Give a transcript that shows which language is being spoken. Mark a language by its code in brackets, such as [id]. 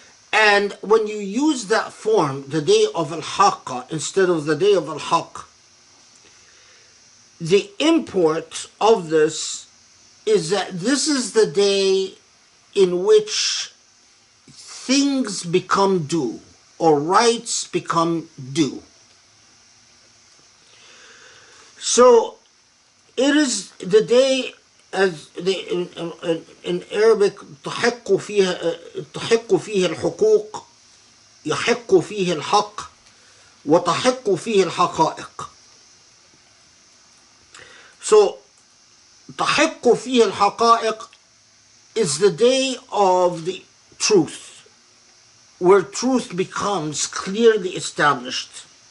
[en] And when you use that form, the day of Al-Haqqah, instead of the day of Al-Haqq, the import of this is that this is the day in which things become due, or rights become due. So it is the day, as in Arabic, [ar] تحق فيه الحقوق، يحق فيه الحق، وتحق فيه الحقائق. [en] So [ar] تحق فيه الحقائق [en] is the day of the truth, where truth becomes clearly established.